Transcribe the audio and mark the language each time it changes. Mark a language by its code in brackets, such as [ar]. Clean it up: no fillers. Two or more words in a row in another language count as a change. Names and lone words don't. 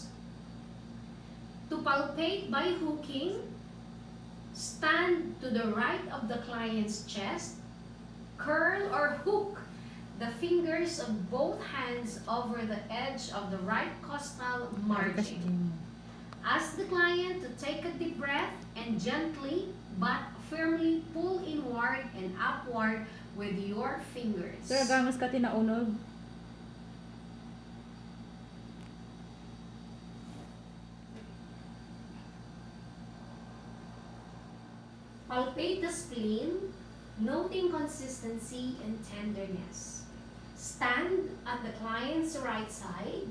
[en] To palpate by hooking, stand to the right of the client's chest, curl or hook the fingers of both hands over the edge of the right costal margin. Ask the client to take a deep breath and gently but firmly pull inward and upward with your fingers. Sir, gamas ka tinaunog. Palpate the spleen, noting consistency and tenderness. Stand at the client's right side.